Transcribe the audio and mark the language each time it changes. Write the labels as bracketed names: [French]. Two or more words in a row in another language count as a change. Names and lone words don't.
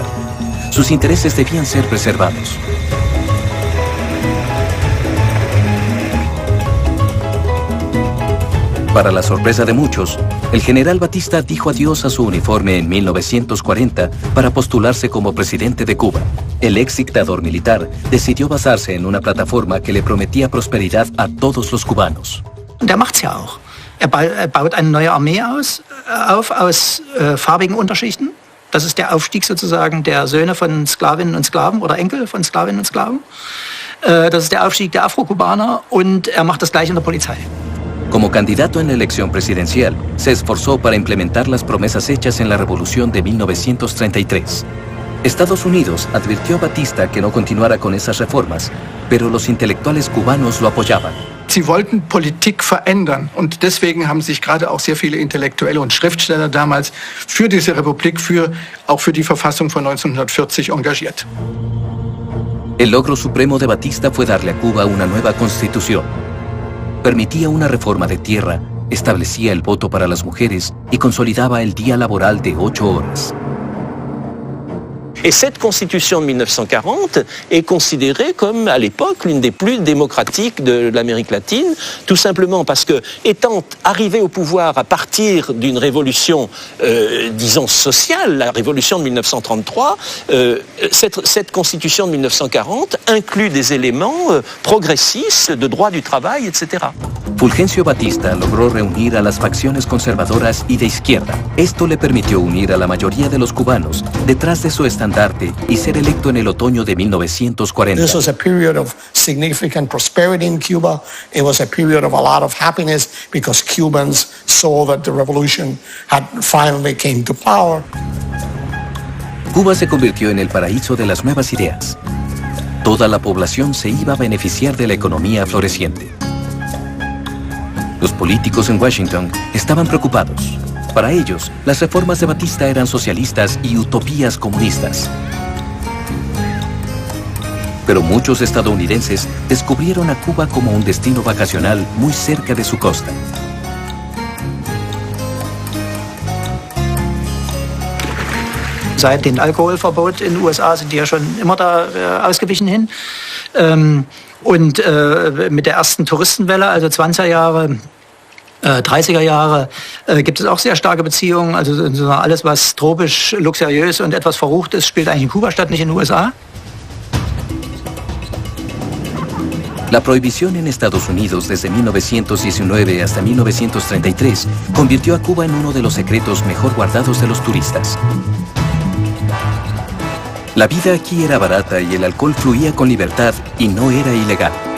[Spanish] Sus intereses debían ser preservados. Para la sorpresa de muchos, el general Batista dijo adiós a su uniforme en 1940 para postularse como presidente de Cuba. El ex dictador militar decidió basarse en una plataforma que le prometía prosperidad a todos los cubanos. [German] Und macht's ja auch. Baut eine neue Armee auf aus farbigen Unterschichten. Das ist der Aufstieg sozusagen der Söhne von Sklavinnen und Sklaven oder Enkel von Sklavinnen und Sklaven. Das ist der Aufstieg der Afrokubaner und macht das gleich in der Polizei. [Spanish] Como candidato en la elección presidencial, se esforzó para implementar las promesas hechas en la Revolución de 1933. Estados Unidos advirtió a Batista que no continuara con esas reformas, pero los intelectuales cubanos lo apoyaban. [German] Sie wollten Politik verändern und deswegen haben sich gerade auch sehr viele Intellektuelle und Schriftsteller damals für diese Republik, auch für die Verfassung von 1940 engagiert. [Spanish] El logro supremo de Batista fue darle a Cuba una nueva constitución. Permitía una reforma de tierra, establecía el voto para las mujeres y consolidaba el día laboral de 8 horas. [French] Et cette constitution de 1940 est considérée comme, à l'époque, l'une des plus démocratiques de l'Amérique latine, tout simplement parce que, étant arrivé au pouvoir à partir d'une révolution, disons, sociale, la révolution de 1933, cette constitution de 1940 inclut des éléments progressistes de droit du travail, etc. [Spanish] Fulgencio Batista logró reunir a las facciones conservadoras y de izquierda. Esto le permitió unir a la mayoría de los cubanos detrás de su estandarte y ser electo en el otoño de 1940. [English] This was a period of significant prosperity in Cuba. It was a period of a lot of happiness because Cubans saw that the revolution had finally came to power. [Spanish] Cuba se convirtió en el paraíso de las nuevas ideas. Toda la población se iba a beneficiar de la economía floreciente. Los políticos en Washington estaban preocupados. Para ellos, las reformas de Batista eran socialistas y utopías comunistas. Pero muchos estadounidenses descubrieron a Cuba como un destino vacacional muy cerca de su costa. [German] Seit dem Alkoholverbot in den USA sind die ja schon immer da ausgewichen hin. Und mit der ersten Touristenwelle, also 20er Jahre, 30er Jahre, gibt es auch sehr starke Beziehungen. Also alles, was tropisch, luxuriös und etwas verrucht ist, spielt eigentlich in Kuba statt, nicht in den USA. [Spanish] La prohibición en Estados Unidos desde 1919 hasta 1933 convirtió a Cuba en uno de los secretos mejor guardados de los turistas. La vida aquí era barata y el alcohol fluía con libertad y no era ilegal.